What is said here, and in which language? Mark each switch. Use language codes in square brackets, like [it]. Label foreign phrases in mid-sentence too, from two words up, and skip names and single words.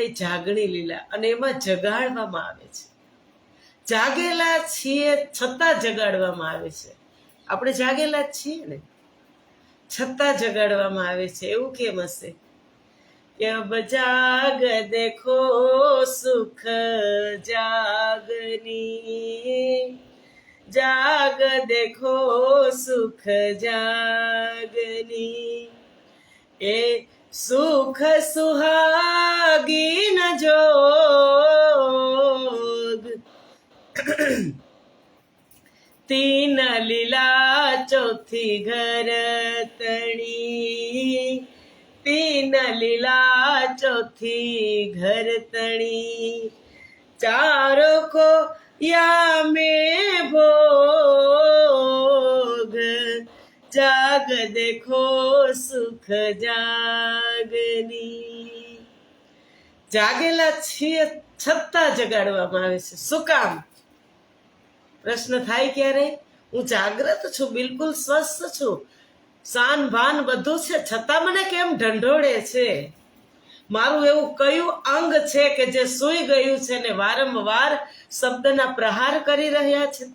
[gu] જાગણી લીલા, અને એમાં જગાડવામાં આવે છે। જાગેલા છીએ છતાં જગાડવામાં આવે છે। આપણે જાગેલા જ છીએ ને, છતાં જગાડવામાં આવે છે। એવું કેમ હશે કે [hi] अब जाग देखो सुख जागनी, जाग देखो सुख जागनी। ए सुख सुहागीन जोग, तीन लीला चौथी घर तणी। न लीला चौथी घर तणी चारों को या में भोग जाग देखो सुख जागनी। [gu] જાગેલા છીએ છતાં જગાડવામાં આવે છે, શું કામ? પ્રશ્ન થાય ક્યારે? હું જાગ્રત છું, બિલકુલ સ્વસ્થ છું, શાન ભાન બધું છે, છતાં મને કેમ ઢંઢોળે છે? મારું એવું કયું અંગ છે કે જે સૂઈ ગયું છે ને વારંવાર શબ્દના પ્રહાર કરી રહ્યા છે?